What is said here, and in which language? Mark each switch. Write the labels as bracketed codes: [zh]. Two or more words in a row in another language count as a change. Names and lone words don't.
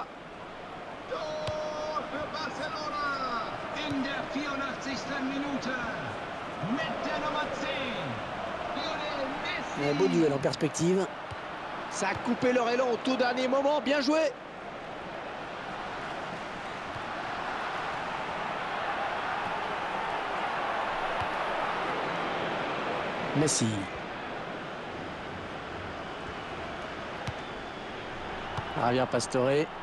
[de] Tor für Barcelona in der 84. Minute mit der Nummer 10. Lionel Messi. [fr] Un beau duel en perspective. Ça a coupé leur élan au tout dernier moment. Bien joué. Messi. Javier Pastore.